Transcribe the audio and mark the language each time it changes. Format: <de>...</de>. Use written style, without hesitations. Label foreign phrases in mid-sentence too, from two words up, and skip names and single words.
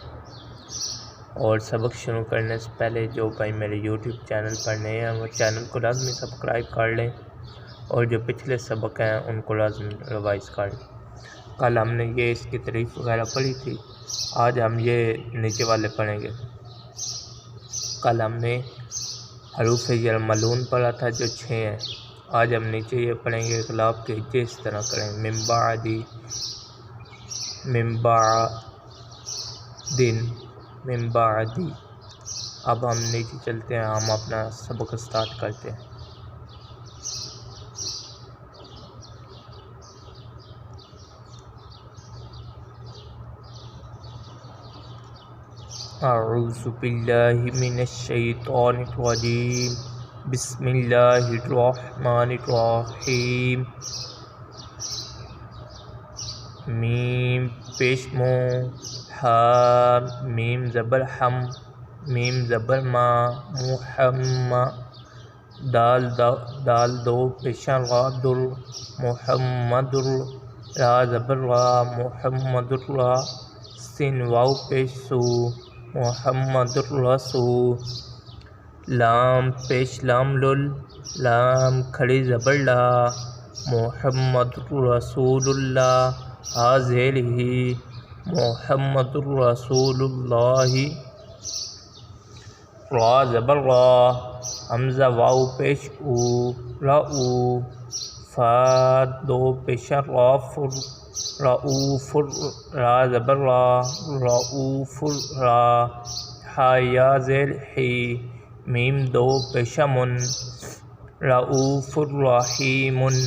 <ur>اور سبق شروع کرنے سے پہلے جو بھائی میرے یوٹیوب چینل پر نئے ہیں وہ چینل کو لازمی سبسکرائب کر لیں، اور جو پچھلے سبق ہیں ان کو لازمی ریوائز کر لیں۔ کل ہم نے یہ اس کی تعریف وغیرہ پڑھی تھی، آج ہم یہ نیچے والے پڑھیں گے۔ کل ہم نے حروف یرملون پڑھا تھا جو 6 ہیں، آج ہم نیچے یہ پڑھیں گے اغلاق کے ہجے اس طرح کریں،</ur> <ar>من بعدی، من بعدن، من بعدی۔</ar> <ur>اب ہم نیچے چلتے ہیں، ہم اپنا سبق سٹارٹ کرتے ہیں۔</ur> <ar>اعوذ باللہ من الشیطان الرجیم، بسم اللہ الرحمن الرحیم۔</ar> <ur>میم پیش مو، ہا میم زبر ہم، میم زبر ما، محم، دال دو پیشن را در، محمد را زبر را، محمد را، سین واو پیش سو،</ur> <ar>محمد الرسول،</ar> <ur>لام پیش لام لل، لام کھڑی زبر لا،</ur> <ar>محمد الرسول اللہ،</ar> <ur>حاضر ہی،</ur> <ar>محمد الرسول اللہ،</ar> <ur>را زبر را، حمزہ واو پیش او، رعو، فا دو پیش رافر، رعوف، را زبر را، رعوف را، ہا یا زیر ہی، میم دو پیش من،</ur> <ar>رعوف الرحیم،</ar>